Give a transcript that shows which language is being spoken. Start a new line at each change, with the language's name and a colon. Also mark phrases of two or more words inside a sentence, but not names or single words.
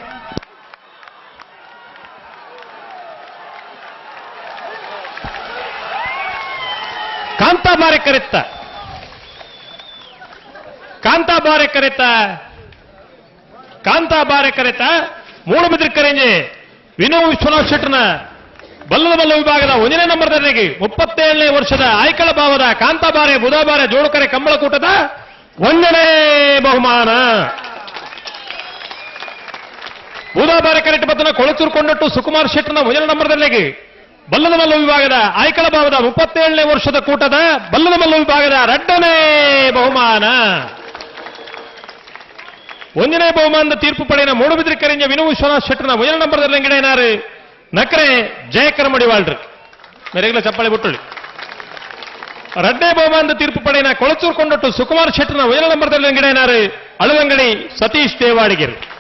Tulu: ಕಾಂತಾಬಾರೆ ಕರೆತ ಮೂಡುಬಿದಿರೆ ಕರೆಂಜೆ ವಿನೂ ವಿಶ್ವನಾಥ್ ಶೆಟ್ಟರ್ನ ಬಲ್ಲದ ವಿಭಾಗದ ಒಂದನೇ ನಂಬರ್ದವರೆಗೆ 37ನೇ ವರ್ಷದ ಆಯ್ಕಳ ಭಾವದ ಕಾಂತಾಬಾರೆ ಬುಧವಾರ ಜೋಡುಕರೆ ಕಂಬಳಕೂಟದ ಒಂದನೇ ಬಹುಮಾನ ಬುಧವಾರ ಕರೆಕ್ಟ್ ಬತ್ತನ ಕೊಳಚೂರ್ಕೊಂಡಟ್ಟು ಸುಕುಮಾರ್ ಶೆಟ್ಟರ್ನ ಒಂದನೇ ನಂಬರ್ದವರೆಗೆ ಬಲ್ಲದ ಮಲ್ಲ ವಿಭಾಗದ ಆಯ್ಕಳ ಭಾವದ 37ನೇ ವರ್ಷದ ಕೂಟದ ಬಲ್ಲದ ಮಲ್ಲ ವಿಭಾಗದ ಎರಡನೇ ಬಹುಮಾನ ಒಂದನೇ ಬಹುಮಾನದ ತೀರ್ಪು ಪಡೆಯಿನ ಮೂಡುಬಿದಿರೆ ಕರೆಂಜೆ ವಿನೂ ವಿಶ್ವನಾಥ್ ಶೆಟ್ಟರ್ನ ಒಂದನೇ ನಂಬರ್ದಲ್ಲಿ ಅಂಗಡಿಯನಾರು ನಕರೆ ಜಯಕರ ಮಡಿವಾಳ್ರು ಮೇರೆಗಳ ಚಪ್ಪಾಳೆ ಬಿಟ್ಟುಳ್ಳಿ ಎರಡನೇ ಬಹುಮಾನದ ತೀರ್ಪು ಪಡೆಯಿನ ಕೊಳಚೂರ್ಕೊಂಡಟ್ಟು ಸುಕುಮಾರ್ ಶೆಟ್ಟರ್ನ ಒಂದನೇ ನಂಬರ್ದಲ್ಲಿ ಅಂಗಡಿಯನಾರು ಅಳದಂಗಡಿ ಸತೀಶ್ ದೇವಾಡಿಗೆರು